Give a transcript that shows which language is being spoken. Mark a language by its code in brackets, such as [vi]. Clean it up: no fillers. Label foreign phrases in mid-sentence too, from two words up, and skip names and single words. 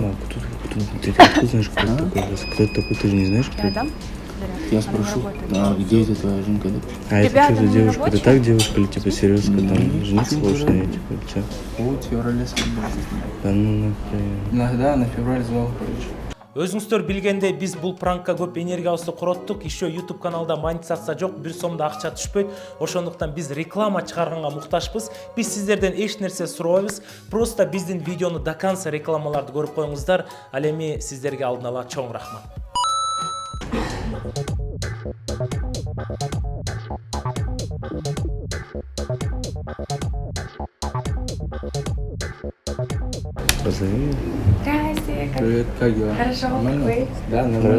[ru] А ты откуда знаешь, кто это такой? Кто это такой? Ты же не знаешь, кто Я это? дам? Я спрошу, а где это твоя жинка? А это Ребята, что за ну, девушка? Это рабочая? так девушка или типа серьезка? Ну, Там жениться ну, хочешь на ней? да. Типа, че? Вот, в феврале свадьба. Да ну нахрен. Иногда на февраль звал, короче. [ky] Өзүңүздөр билгендей биз бул пранкка көп энергиябызды короттук. Еще YouTube каналда монетизация жок, 1 сом да акча түшпөйт. Ошондуктан биз реклама чыгарганга муктажбыз. Биз сиздерден эч нерсе сурабайбыз. Просто биздин видеону [ru] до конца [ky] рекламаларды көрүп коюңуздар. Ал эми сиздерге алдын ала чоң рахмат. [ru] Позови. Здрасте, как Привет, как дела? хорошо, Нормально? вы? Да, нормально.